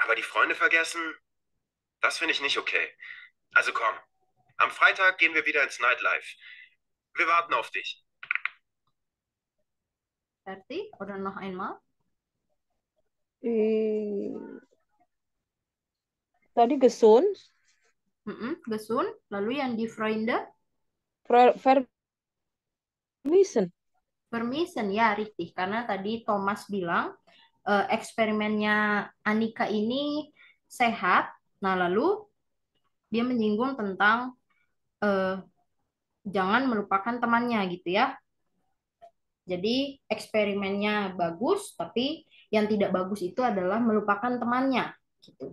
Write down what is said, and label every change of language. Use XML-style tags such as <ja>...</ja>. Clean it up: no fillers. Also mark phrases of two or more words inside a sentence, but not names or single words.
<de>Aber die Freunde vergessen, das finde ich nicht okay. Also komm, am Freitag gehen wir wieder ins Nightlife. Wir warten auf dich. Fertig oder noch einmal?</de> <id>Eh, Tadi gesund,</id> <de>Gesund.</de> <id>Lalu yang die Freunde?</id> <de>vermissen.</de> <id>Permission, ya, richtig. Karena tadi Thomas bilang eksperimennya Anika ini sehat. Nah, lalu dia menyinggung tentang eh, jangan melupakan temannya gitu ya. Jadi eksperimennya bagus, tapi yang tidak bagus itu adalah melupakan temannya gitu.</id>